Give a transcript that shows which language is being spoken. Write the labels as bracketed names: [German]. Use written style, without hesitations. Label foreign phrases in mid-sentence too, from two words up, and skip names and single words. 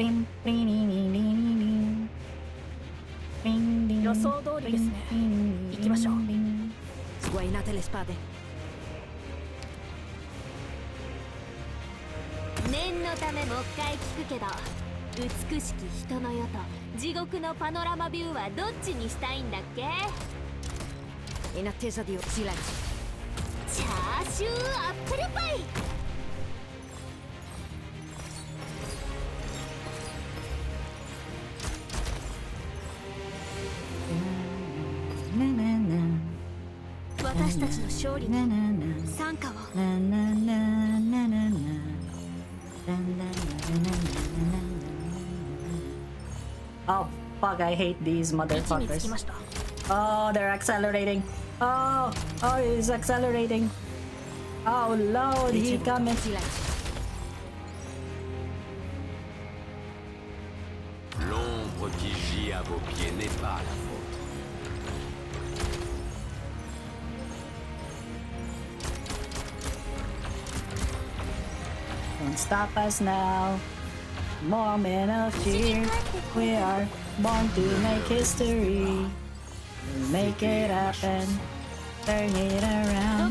[Japanese] 予想通りですね。行きましょう。 [Italian] Sguainate le spade. [Japanese] 念のためもう一回聞くけど、美しき人の世と地獄のパノラマビューはどっちにしたいんだっけ？ [Italian] In attesa di silenzio. [Japanese] チャーシューアップルパイ。私たちの勝利に参加を。 [English] Oh, fuck, I hate these motherfuckers. Oh, they're accelerating. Oh, he's accelerating. Oh, Lord, he coming. [French] L'ombre qui gît à vos pieds n'est pas la vôtre. [English] Don't stop us now. Moment of cheer. We are born to make history. We'll make it happen. Turn it around.